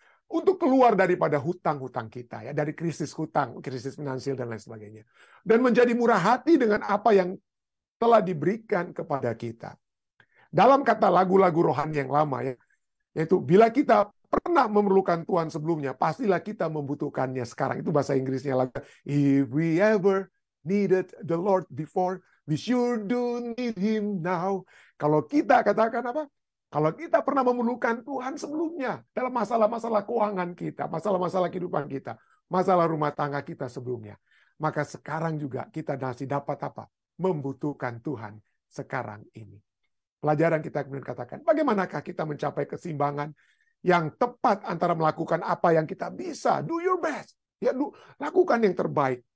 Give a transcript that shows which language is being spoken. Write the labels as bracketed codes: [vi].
[id] Untuk keluar daripada hutang-hutang kita, ya, dari krisis hutang, krisis finansial dan lain sebagainya. Dan menjadi murah hati dengan apa yang telah diberikan kepada kita. Dalam kata lagu-lagu rohani yang lama, ya, yaitu bila kita pernah memerlukan Tuhan sebelumnya, pastilah kita membutuhkannya sekarang. Itu bahasa Inggrisnya lagu. [en] If we ever needed the Lord before, we sure do need Him now. [id] Kalau kita katakan apa? Kalau kita pernah memerlukan Tuhan sebelumnya dalam masalah-masalah keuangan kita, masalah-masalah kehidupan kita, masalah rumah tangga kita sebelumnya, maka sekarang juga kita masih dapat apa? Membutuhkan Tuhan sekarang ini. Pelajaran kita kemudian katakan, bagaimanakah kita mencapai keseimbangan yang tepat antara melakukan apa yang kita bisa, [en] do your best, [id] ya, lakukan yang terbaik.